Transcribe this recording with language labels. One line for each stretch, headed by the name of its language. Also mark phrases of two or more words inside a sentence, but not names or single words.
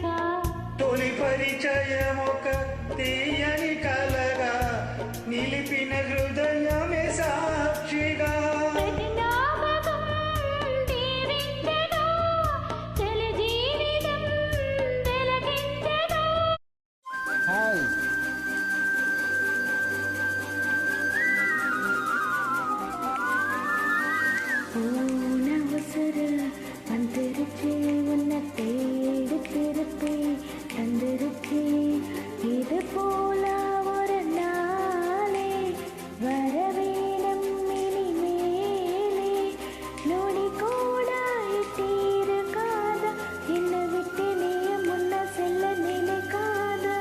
Telugu: తొలి పరిచయం ఒక తీయని కలగా నిలిపిన హృదయమే సాక్షిగా. ప్రతి జ్ఞాపకం దీవించెను, తొలి జీవితం వెలిగించెను. హాయ్
Tamil: ஊனவசர வந்திருச்சு உன்னை தேடி திருப்பி தந்திருச்சு இது போல ஒரு நாளே வரவேணும் இனிமேலே நொடி கூட இட்டிருக்காத என்னை விட்டு நீ முன்ன செல்ல நினைக்காத